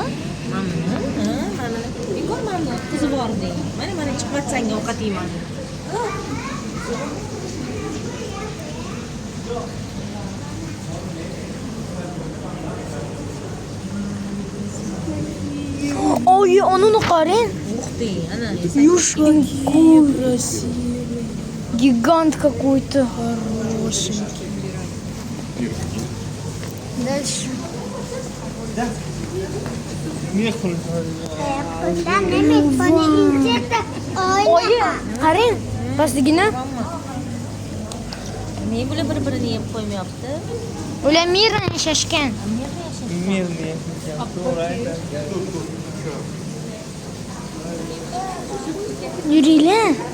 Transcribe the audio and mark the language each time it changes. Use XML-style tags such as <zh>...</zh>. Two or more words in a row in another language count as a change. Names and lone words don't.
<uz>Mana bekor mana bu o'tkazib yubording. Mana chiqib sanga ovqat yeyman. Ой, onu qarang.</uz> <ru>Ух ты, ana. Юшка, красивый. Гигант какой-то. Хорошенький. Дальше. Ой,</ru> <uz>qarang. Pastgina. Ne bular bir-birini yeb qo'ymayapti? Ular mirni yashashgan. Mirni. To'g'ri aytadi. Yuringlar.</uz>